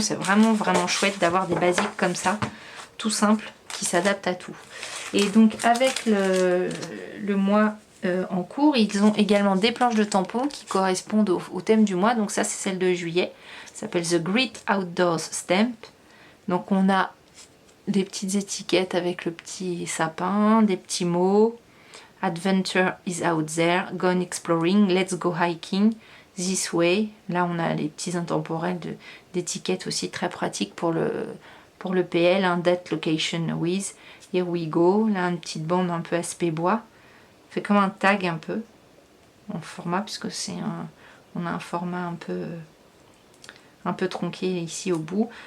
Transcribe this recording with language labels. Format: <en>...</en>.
<fr>C'est vraiment chouette d'avoir des basiques comme ça, tout simple, qui s'adaptent à tout. Et donc avec le mois en cours. Ils ont également des planches de tampons qui correspondent au thème du mois. Donc ça, c'est celle de juillet. Ça s'appelle The Great Outdoors Stamp. Donc on a des petites étiquettes avec le petit sapin, des petits mots.</fr> <en>Adventure is out there, gone exploring, let's go hiking, this way.</en> <fr>Là on a les petits intemporels d'étiquettes aussi très pratiques pour le PL, hein,</fr> <en>date, location, with, here we go.</en> <fr>Là une petite bande un peu aspect bois. Fait comme un tag un peu en format, puisque on a un format un peu tronqué ici au bout.</fr>